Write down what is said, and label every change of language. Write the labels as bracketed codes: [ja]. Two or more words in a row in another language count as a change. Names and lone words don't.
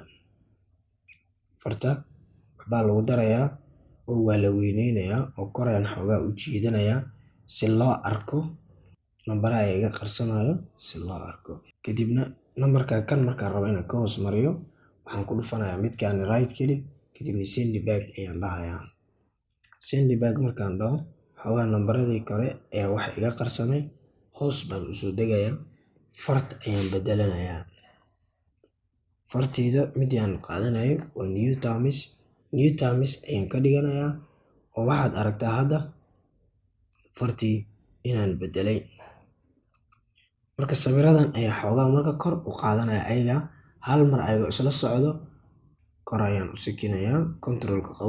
[so] Farta waxbaa lagu darayaa oo waa la weyneynayaa oo kor ayaan xoogaa u jiidanayaa si loo arko nambaraha iga qarsanayo si loo arko. Kadibna numberka kan markaan rabo inaan ka hoos mariyo, waxaan ku dhufanayaa midkaan [en] right click. [so] Kadibna [en] send back [so] ayaan dhahayaa. [en] Send back [so] markaan dhaho, xoogaa nambaradii kore ayaa wax iga qarsamay. Hoos baan u soo degayaa. Fart ayaan bedelanayaa. Fartayda midii aan qaadanayo waa [en] new terms. New terms [so] ayaan ka dhiganayaa oo waxaad aragtaa hadda fartii inaan bedelay. Marka sawiradan ayaa xoogaa marka kor u qaadanaya ayaga hal mar ayagoo isla socdo. Kor ayaan u sikinayaa. Control-ka qabo.